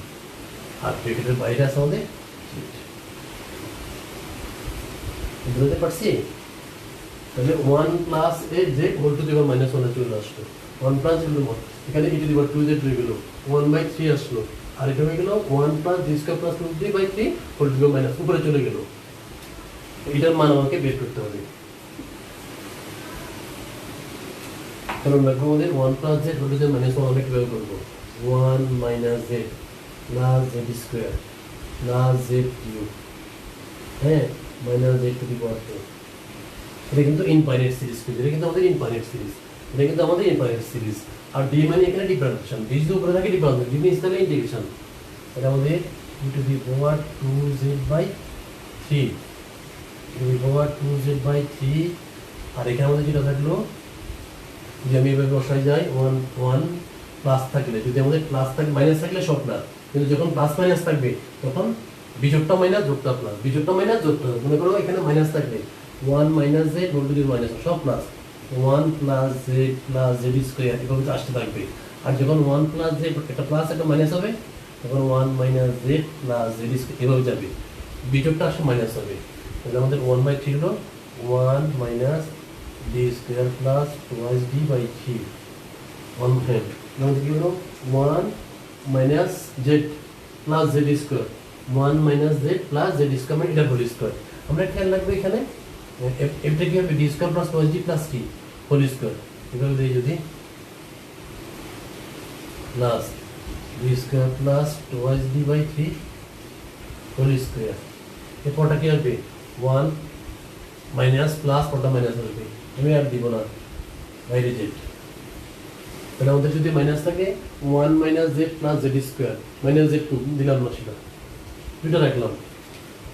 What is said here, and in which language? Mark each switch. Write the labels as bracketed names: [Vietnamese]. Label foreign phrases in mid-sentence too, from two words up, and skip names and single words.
[Bangla] আর ব্র্যাকেটের বাইরে আছে আমাদের বুঝতে পারছি, তাহলে [English] 1 plus a z whole to the power minus 1 [Bangla] চলে আসলো, [English] 1 plus [Bangla] হলো 1, এখানে [English] e to the power 2z [Bangla] হয়ে গেল, [English] 1 by 3 [Bangla] আসলো, আর এটা হয়ে গেল [English] 1 plus d square plus 2z by 3 whole to the power minus [Bangla] উপরে চলে গেল। এটার মান আমাকে বের করতে হবে, কারণ দেখো আমাদের [English] 1 plus z whole to the minus 1 [Bangla] আমরা কিভাবে করবো, [English] 1 minus z plus z square plus z cube, [Bangla] হ্যাঁ [English] minus z to the power 2। [Bangla] এটা কিন্তু [English] infinite series, [Bangla] এটা কিন্তু আমাদের [English] infinite series, [Bangla] আর d মানে এখানে ডিফারেন্সিয়েশন, d যদি উপরে থাকে ডিফারেন্সিয়েশন, d নিচে থাকলে ইন্টিগ্রেশন। [English] এটা আমাদের e to the power 2z by 3 e to the power 2z by 3, [Bangla] আর এখানে আমাদের যেটা থাকলো যদি আমি এভাবে বসাই যাই 1 প্লাস থাকলে, যদি আমাদের প্লাস থাকে মাইনাস থাকলে সব প্লাস, কিন্তু যখন [English] plus minus [Bangla] থাকবে তখন বিজোড়টা মাইনাস যোগটা প্লাস, বিজোড়টা মাইনাস যোগটা, মনে করো এখানে মাইনাস থাকলে [English] 1 minus z whole to the minus [Bangla] সব প্লাস, [English] 1 plus z plus z square [Bangla] এভাবে আসতে থাকবে। আর যখন [English] 1 plus z [Bangla] একটা প্লাস একটা মাইনাস হবে তখন [English] 1 minus z plus z square [Bangla] এভাবে যাবে, বিজোড়টা আসলে মাইনাস হবে। তাহলে আমাদের [English] 1 by 3 [Bangla] হলো [English] 1 minus d square plus 2d by 3 1 [Bangla] হ্যাঁ, আমাদের কি হলো [English] 1 minus z plus z square, 1 minus z plus z square [Bangla] মানে এটা [English] whole square. [Bangla] আমরা খেয়াল রাখবো এখানে এটা কি হবে [English] d square plus 2d plus 3 whole square, [Bangla] এভাবে দেই যদি [English] plus d square plus 2d by 3 whole square. [Bangla] এরপরটা কি হবে [English] 1 minus plus [Bangla] পরটা মাইনাস হবে, আমি আর দিব না বাইরে z, তাহলে আমাদের যদি মাইনাস থাকে [English] 1 minus z plus z square minus z2 [Bangla] দিলাম না, সেটা দুটো রাখলাম।